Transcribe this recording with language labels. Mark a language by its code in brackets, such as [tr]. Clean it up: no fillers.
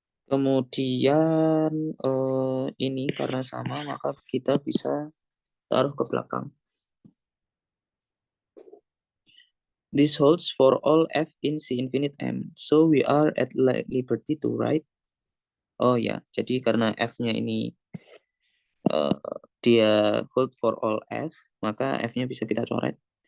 [id] Kemudian ini karena sama maka kita bisa taruh ke belakang. [en] This holds for all f in C infinite M. So we are at liberty to write. [id] Oh ya, jadi karena f-nya ini uh, dia [en] hold for all f, [id] maka f-nya bisa kita coret.